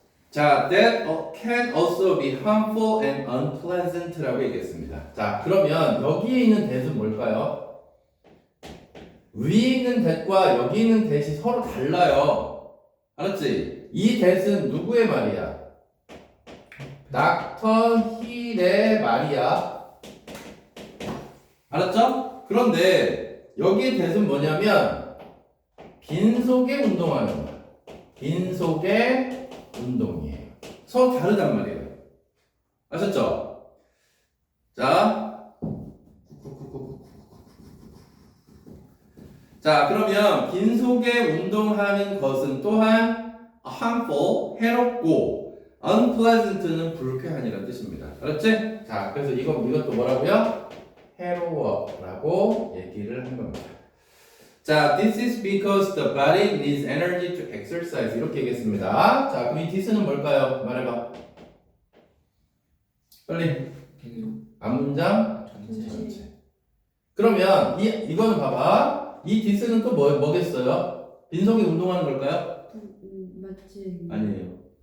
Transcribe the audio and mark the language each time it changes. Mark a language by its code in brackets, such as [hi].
[en] 자, that can also be harmful and unpleasant [ko] 라고 얘기했습니다. 자, 그러면 여기에 있는 that은 뭘까요? 위에 있는 that과 여기 있는 that이 서로 달라요. 알았지? 이 that은 누구의 말이야? 닥터 힐의 말이야. 알았죠? 그런데 여기의 that은 뭐냐면 빈속에 운동하는 거야. 빈속에 운동이에요. 서로 다르단 말이에요. 아셨죠? 자, 그러면 빈속에 운동하는 것은 또한 harmful, 해롭고 unpleasant는 불쾌한이라는 뜻입니다. 알았지? 자, 그래서 이것도 뭐라고요? 해로워라고 얘기를 한 겁니다. [en] 자, this is because the body needs energy to exercise [ko] 이렇게 얘기했습니다. 자, 그럼 이 this는 뭘까요? 말해봐. 빨리. 앞문장 전체. 그러면 이거는 봐봐. 이 this는 또 뭐겠어요? 빈속에 운동하는 걸까요? 맞지. 아니에요.